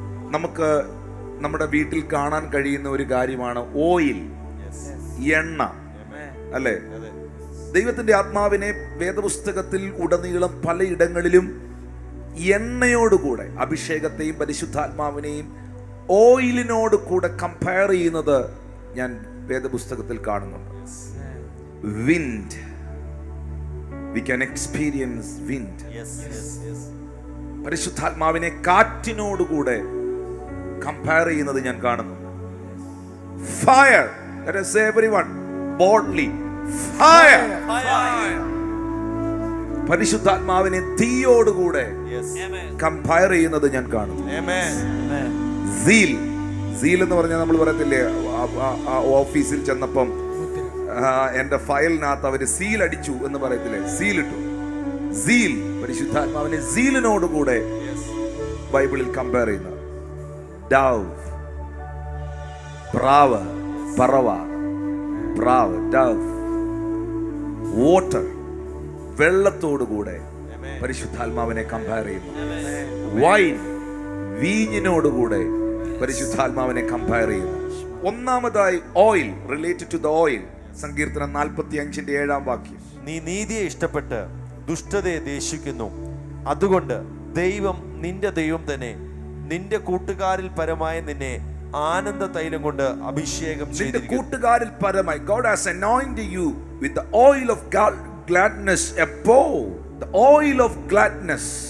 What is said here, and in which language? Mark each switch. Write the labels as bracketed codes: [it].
[ml] നമുക്ക് നമ്മുടെ വീട്ടിൽ കാണാൻ കഴിയുന്ന ഒരു കാര്യമാണ് ഓയിൽ, എണ്ണ, അല്ലേ? ദൈവത്തിന്റെ ആത്മാവിനെ വേദപുസ്തകത്തിൽ ഉടനീളം പലയിടങ്ങളിലും എണ്ണയോടുകൂടെ, അഭിഷേകത്തെയും പരിശുദ്ധാത്മാവിനെയും ഓയിലിനോട് കൂടെ കമ്പയർ ചെയ്യുന്നത് ഞാൻ വേദപുസ്തകത്തിൽ കാണുന്നുണ്ട്. [en] Wind, we can experience wind. [ml] പരിശുദ്ധാത്മാവിനെ കാറ്റിനോടുകൂടെ കമ്പയർ ചെയ്യുന്നത് ഞാൻ കാണുന്നു. [en] Fire, let us say everyone boldly, fire. [ml] പരിശുദ്ധാത്മാവിനെ തീയോടുകൂടെ കമ്പയർ ചെയ്യുന്നത് ഞാൻ കാണുന്നു. സീൽ, സീൽ എന്ന് പറഞ്ഞാൽ നമ്മൾ പറയത്തില്ലേ, ഓഫീസിൽ ചെന്നപ്പം എന്റെ ഫയലിനകത്ത് അവര് സീൽ അടിച്ചു എന്ന് പറയത്തില്ലേ, സീൽ ഇട്ടു. സീൽ, പരിശുദ്ധാത്മാവിനെ സീലിനോടുകൂടെ ബൈബിളിൽ കമ്പയർ ചെയ്യുന്നത്. ഡവ്, പ്രാവ്, പറവ, പ്രാവ്, ഡവ്. വാട്ടർ, വെള്ളത്തോടുകൂടെ പരിശുദ്ധാത്മാവിനെ കമ്പയർ ചെയ്യുന്നു. വൈൻ, വീഞ്ഞിനോടുകൂടെ പരിശുദ്ധാത്മാവിനെ കമ്പയർ ചെയ്യുന്നു. ഒന്നാമതായി oil, [en] Related to the oil. [ml] സങ്കീർത്തനം 45:7 നീ നീതിയെ ഇഷ്ടപ്പെട്ട് ദുഷ്ടതയെ ദേഷിക്കുന്നു, അതുകൊണ്ട് ദൈവം നിന്റെ ദൈവം തന്നെ നിന്റെ കൂട്ടുകാരിൽ പരമായ നിന്നെ ആനന്ദ തൈലം കൊണ്ട് അഭിഷേകം നിന്റെ കൂട്ടുകാരിൽ പരമായി. [en] God has anointed you with the oil of gladness above, the oil of gladness.